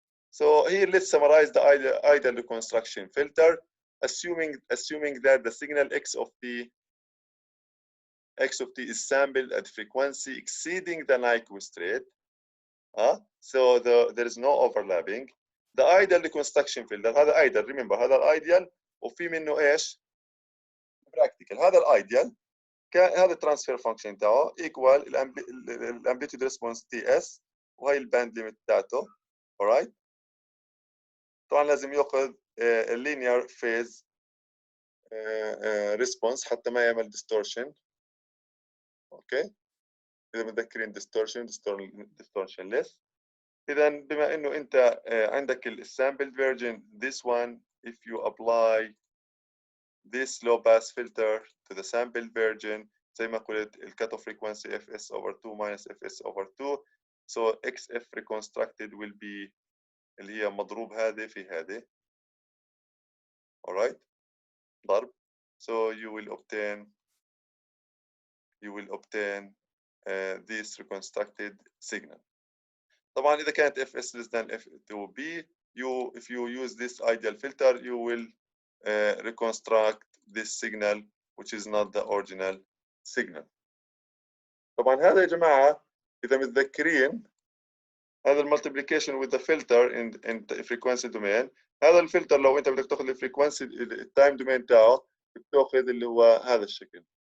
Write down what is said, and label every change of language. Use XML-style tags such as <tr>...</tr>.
<en>So here let's summarize the ideal reconstruction filter, assuming that the signal X of T is sampled at frequency exceeding the Nyquist rate. So there is no overlapping. The ideal reconstruction filter, هذا ideal, remember هذا ideal وفي منه ايش؟ practical.</en> <ar>هذا الايديال هذا الترانسفير فانكشن تاعه equal الامبليتيود ريسبونس تي اس وهي الباند ليميت بتاعته. alright, طبعا لازم ياخذ اللينير فيز ريسبونس حتى ما يعمل ديستورشن. اوكي, اذا متذكرين distortion less.</ar> <en>اذا بما انه انت عندك السامبل version, this one if you apply this low pass filter to the sample version,</en> <ar>زي ما قلت الكات اوف frequency fs over 2 minus fs over 2.</ar> <en>So xf reconstructed will be اللي هي مضروب هذه في هذه. alright ضرب. So you will obtain this reconstructed signal. طبعا إذا كانت fs less than f2b, if you use this ideal filter, you will reconstruct this signal which is not the original signal.</en> <ar>طبعا هذا يا جماعة إذا متذكرين هذا المultiplication with the filter in frequency domain. هذا الفلتر لو أنت بدك تاخذ الفريكونسي التايم دومين تاعه بتاخذ اللي هو هذا الشكل.</ar>